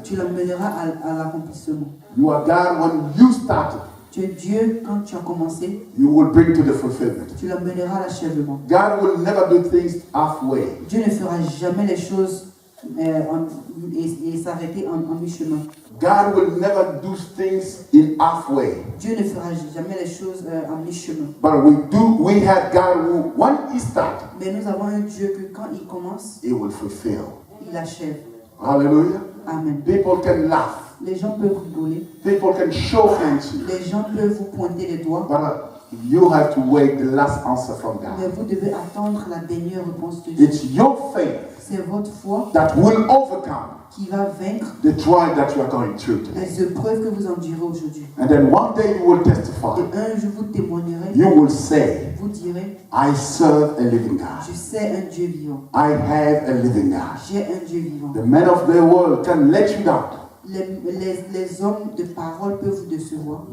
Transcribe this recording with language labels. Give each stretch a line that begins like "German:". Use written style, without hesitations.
French: tu l'emmèneras à l'accomplissement.
English: You are God when you started,
French: Tu es Dieu quand tu as commencé,
English: you will bring to the fulfillment.
French: tu l'emmèneras à l'achèvement.
English: God will never do things halfway.
French: Dieu ne fera jamais les choses et s'arrêter en mi-chemin.
English: God will never do things in halfway.
French: Dieu ne fera jamais les choses en mi-chemin.
English: But we have God who, when He starts,
French: Mais nous avons un Dieu que quand il commence,
English: He will fulfill.
French: il achève.
English: Hallelujah. Amen. People can laugh.
French: Les gens peuvent rigoler,
English: People can show hands.
French: les gens peuvent vous pointer les doigts,
English: But you have to wait the last answer from
French: mais
English: God.
French: vous devez attendre la dernière réponse de Dieu.
English: It's your faith
French: C'est votre foi
English: that will overcome
French: qui va vaincre
English: the trial that you are going through today.
French: les épreuves que vous endurez aujourd'hui.
English: And then one day you will testify.
French: Et un jour vous témoignerez,
English: You will say,
French: vous direz,
English: I serve a living God.
French: je sais un Dieu vivant,
English: I have a living God.
French: j'ai un Dieu vivant.
English: The men of the world can let you down,
French: Les hommes de parole peuvent vous décevoir,